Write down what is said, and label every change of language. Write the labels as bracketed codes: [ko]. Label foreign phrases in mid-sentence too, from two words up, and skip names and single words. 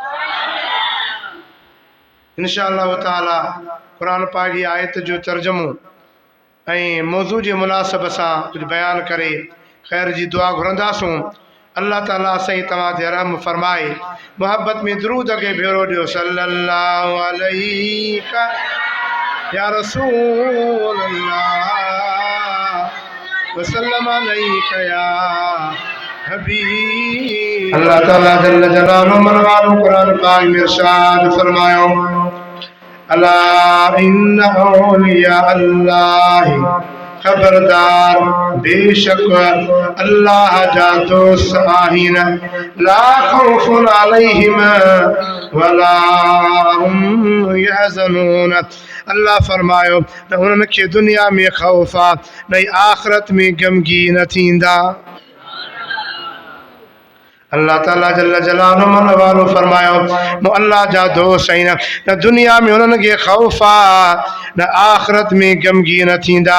[ar] إن شاء الله تعالى [sd] क़ुरान पाक जी आयत जो तर्जुमो ऐं मौज़ू जे मुनासिब सां कुझु बयानु करे ख़ैर जी दुआ घुरंदासूं। [ar] الله تعالى [sd] असां तव्हां ते रहम फरमाए, मोहब्बत में दरूद खे भेरो ॾियो। [ar] صلى الله عليك يا رسول الله وسلم عليك يا حبيب. الله تعالى جل جلاله [sd] मनवालो कुरान पाक में इरशाद फरमायो, [ar] ألا إن أولياء الله, [sd] खबरदार बेशक अल्लाह जा दोस्त आहिन, [ar] لا خوف عليهم ولا هم يحزنون. [sd] अल्लाह फरमायो न उन्हनि खे दुनिया में खौफ आहे न आख़िरत में गमगीन थींदा। [ar] الله تعالى جل جلاله [sd] मनवालो फरमायो मो अल्लाह जा दोस्त आहिनि, न दुनिया में उन्हनि खे खौफ आहे न आख़िरत में गमगीन थींदा।